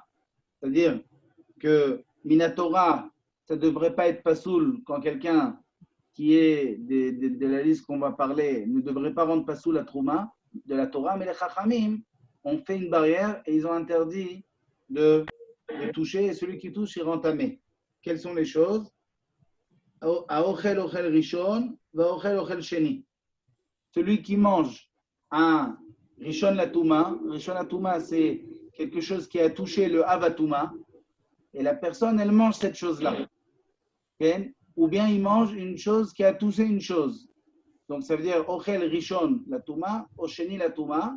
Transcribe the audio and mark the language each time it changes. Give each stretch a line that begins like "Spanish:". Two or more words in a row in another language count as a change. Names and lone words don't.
French: C'est-à-dire que Minatora, ça ne devrait pas être pasoul quand quelqu'un qui est de la liste qu'on va parler ne devrait pas rendre pasoul la Trouma de la Torah, mais les Chachamim ont fait une barrière et ils ont interdit de toucher, et celui qui touche, il rend tamé. Quelles sont les choses?
Hebrew: האוכל אוכל ראשון, ואוכל שני.
French: Celui qui mange un
Hebrew: ראשון לטומאה,
French: c'est quelque chose qui a touché le avatouma, et la personne, elle mange cette chose-là. Okay? Ou bien il mange une chose qui a touché une chose. Donc ça veut dire
Hebrew: אוכל ראשון לטומאה, ושני לטומאה.